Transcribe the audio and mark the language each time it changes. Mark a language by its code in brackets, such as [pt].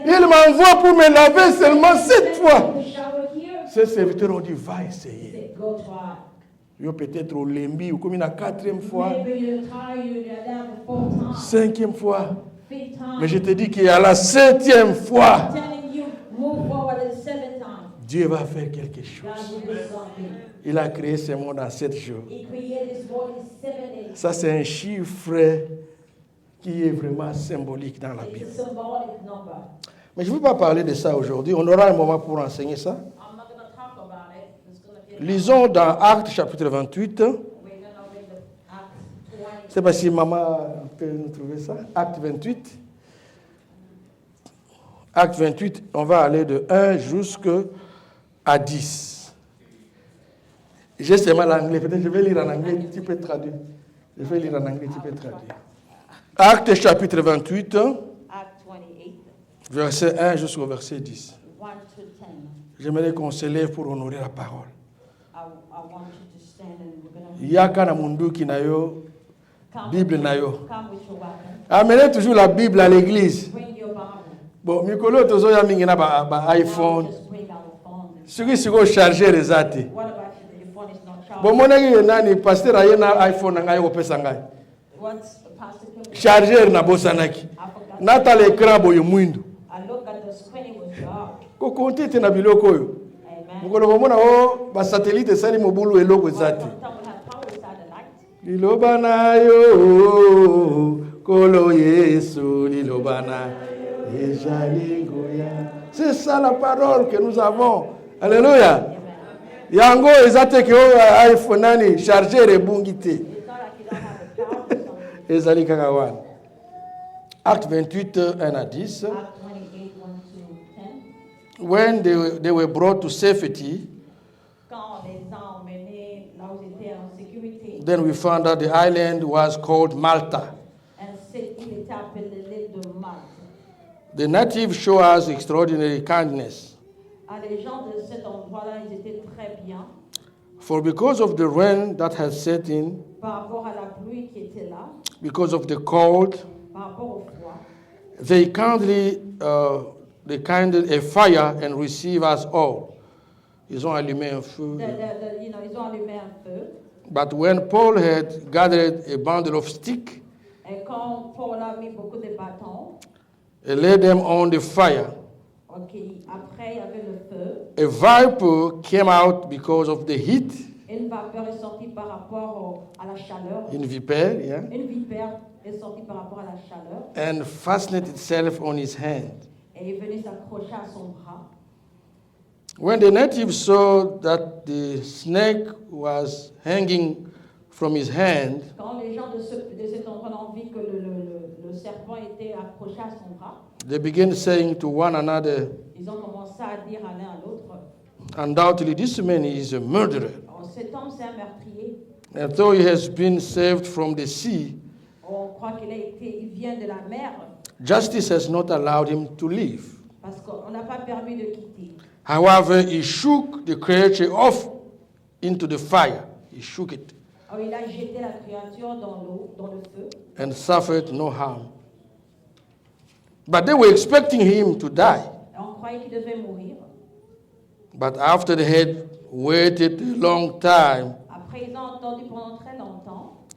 [fr] Il m'envoie pour me laver seulement 7 fois. [en] To shower here. [fr] Ces serviteurs ont dit, va essayer. [en] Say, go try. [fr] Yo peut-être au lembi ou comme une 4e fois, [en] Maybe you're tired, you're down for 4 times, [fr] 5e fois. [en] 5th time. [fr] Mais je te dis qu'à la 7e fois, [en] I'm telling you, move forward to the 7th time. [fr] Dieu va faire quelque [en] God [fr] chose. [en] will do something. [fr] Il a créé ce monde en 7 jours. [en] He created this world in 7 days. [fr] Ça, c'est un chiffre qui est vraiment symbolique dans la Bible. [en] It's a symbolic number. [fr] Mais je ne veux pas parler de ça aujourd'hui. On aura un moment pour enseigner ça. [en] I'm not going to talk about it. It's going to be [fr] Lisons dans Actes chapitre 28. [en] we're going to read the Acts 20. [fr] C'est pas si maman peut nous trouver ça. Acte 28. Acte 28, on va aller de 1 jusqu'à 10. J'ai seulement l'anglais. Peut-être je vais lire en anglais, tu peux traduire. Je vais lire en anglais, tu peux traduire. Acte chapitre 28, [en] Acts 28, [fr] verset 1 jusqu'au verset 10. [en] 1 to 10. [fr] J'aimerais qu'on se lève pour honorer la parole. [en] I want you to stand and we're going to [ln] Yaka na munduki na yo, Bible na yo. [en] come with your weapon. [fr] Amenez toujours la Bible à l'église. [en] Bring your Bible. [ln] Bon, mikolo tozoya mingi na ba iPhone. [en] Just bring our phone. [ln] Siki siko charger ezate. [en] What about you? Your phone is not charged. [ln] Bon monaki nani pasteur aye na iPhone na ngai kopesa ngai. [en] What's the pastor can [ln] Charger na bosanaki. [en] I forgot. [ln] Nata l'écran boyo mwindu. [en] I look at the screen, it was dark. [ln] Ko konti te na biloko oyo. Amen. Mukolo komona o ba satellite sali mobulu eloko ezate. [en] Sometimes we have power satellite. [ln] Liloba na yo kolo Yesu liloba na ejalingoya. [fr] C'est ça la parole que nous avons. [ln] Alléluia. Yango ezate ke o iPhone nani charger ebungi te. [en] It's not like you don't have the power or something. [ln] Ezali kaka wana. [fr] Acte 28 1 à 10. [en] Acts 28, 1 to 10. When they were brought to safety, [fr] Quand on les a emmenés là où ils étaient en sécurité, [en] then we found that the island was called Malta. [fr] il était appelé l'île de Malte. [en] The natives show us extraordinary kindness. [fr] Ah, les gens de cet endroit-là, ils étaient très bien [en] For because of the rain that had set in, [fr] par rapport à la pluie qui était là, [en] because of the cold, [fr] par rapport au froid. [en] they kindled a fire and received us all. [fr] Ils ont allumé un feu. Ils ont allumé un feu. [en] But when Paul had gathered a bundle of sticks [fr] Et quand Paul a mis beaucoup de bâtons, [en] and laid them on the fire, [fr] après il y avait le feu. [en] a viper came out because of the heat. [fr] Une vapeur est sortie par rapport à la chaleur. Une vipère, yeah, Une vipère est sortie par rapport à la chaleur [en] and fastened itself on his hand. [fr] et est venue s'accrocher à son bras. [en] When the natives saw that the snake was hanging from his hand, [fr] Quand les gens de cet endroit ont vu que le serpent était accroché à son bras, [en] they began saying to one another, [fr] ils ont commencé à dire à l'un à l'autre, [en] undoubtedly this man is a murderer. [fr] oh, cet homme c'est un meurtrier. [en] And though he has been saved from the sea, [fr] On croit il vient de la mer [en] justice has not allowed him to live. [fr] parce qu'on n'a pas permis de quitter. [en] However, he shook the creature off into the fire. He shook it [fr] Alors, il a jeté la créature dans l'eau, dans le feu, [en] and suffered no harm. But they were expecting him to die. [fr] et on croyait qu'il devait mourir. [en] But after they had waited a long time, [fr] Après, ils ont entendu pendant très longtemps,